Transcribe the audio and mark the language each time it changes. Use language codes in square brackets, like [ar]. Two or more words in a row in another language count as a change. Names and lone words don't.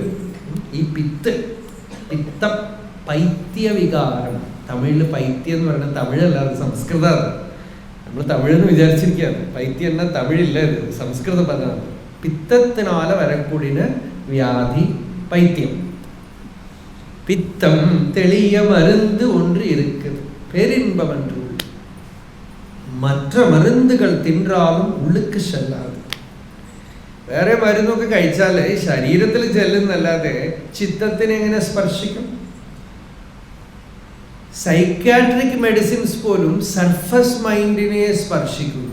[ml] ഈ പിത്ത പൈത്യവികാരം, തമിഴില് പൈത്യം എന്ന് പറയുന്നത് തമിഴല്ലാതെ സംസ്കൃതമാണ്. നമ്മൾ തമിഴെന്ന് വിചാരിച്ചിരിക്കുകയാണ്. പൈത്യം എന്നാൽ തമിഴില്ല, ഇത് സംസ്കൃത പദമാണ്. പിത്തത്തിനാല വരക്കൂടിന് വ്യാധി പൈത്യം. [ta] பித்தம் தெளிய மருந்து ஒன்று இருக்குது பேரின்பம் என்று. [ml] മറ്റ മരുന്നുകൾ തിന്നാലും ഉള്ളിക്ക് ചെല്ലാതെ. വേറെ മരുന്നൊക്കെ കഴിച്ചാൽ ശരീരത്തിൽ ചെല്ലുന്നല്ലാതെ ചിത്തത്തിനെ എങ്ങനെ സ്പർശിക്കും? [en] psychiatric medicines [ml] പോലും [en] surface mind [ml] സ്പർശിക്കുന്നു.